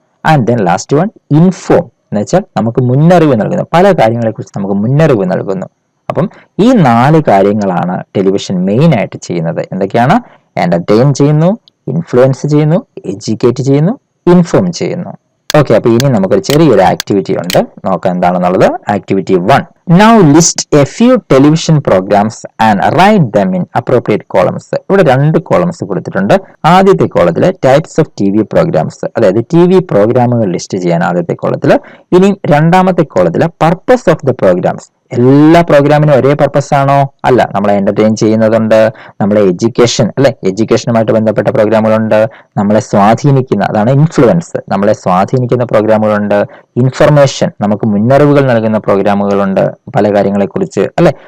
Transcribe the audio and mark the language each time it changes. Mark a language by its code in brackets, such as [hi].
[en] and then last one inform, [ml] എന്ന് വെച്ചാൽ നമുക്ക് മുന്നറിവ് നൽകുന്നു, പല കാര്യങ്ങളെ കുറിച്ച് നമുക്ക് മുന്നറിവ് നൽകുന്നു. അപ്പം ഈ 4 കാര്യങ്ങളാണ് ടെലിവിഷൻ മെയിൻ ആയിട്ട് ചെയ്യുന്നത്. എന്തൊക്കെയാണ്? എന്റർടൈൻ ചെയ്യുന്നു, ഇൻഫ്ലുവൻസ് ചെയ്യുന്നു, എഡ്യൂക്കേറ്റ് ചെയ്യുന്നു, ഇൻഫോം ചെയ്യുന്നു. ഓക്കെ, അപ്പൊ ഇനി നമുക്കൊരു ചെറിയൊരു ആക്ടിവിറ്റി ഉണ്ട്, നോക്കാം എന്താണെന്നുള്ളത്. Activity 1. [en] Now list a few television programs and write them in appropriate columns. [ml] ഇവിടെ 2 കോളംസ് കൊടുത്തിട്ടുണ്ട്. ആദ്യത്തെ കോളത്തില് [en] types of TV programmes, [ml] അതായത് TV പ്രോഗ്രാമുകൾ ലിസ്റ്റ് ചെയ്യാൻ ആദ്യത്തെ കോളത്തില്. ഇനി രണ്ടാമത്തെ കോളത്തില് [en] purpose of the programmes, [ml] എല്ലാ പ്രോഗ്രാമിനും ഒരേ പർപ്പസ് ആണോ? അല്ല. നമ്മളെ എന്റർടൈൻ ചെയ്യുന്നതുണ്ട്, നമ്മളെ എഡ്യൂക്കേഷൻ അല്ലെ, എഡ്യൂക്കേഷനുമായിട്ട് ബന്ധപ്പെട്ട പ്രോഗ്രാമുകളുണ്ട്, നമ്മളെ സ്വാധീനിക്കുന്ന അതാണ് ഇൻഫ്ലുവൻസ്, നമ്മളെ സ്വാധീനിക്കുന്ന പ്രോഗ്രാമുകളുണ്ട്, ഇൻഫർമേഷൻ നമുക്ക് മുന്നറിവുകൾ നൽകുന്ന പ്രോഗ്രാമുകളുണ്ട് പല കാര്യങ്ങളെ കുറിച്ച് അല്ലെ.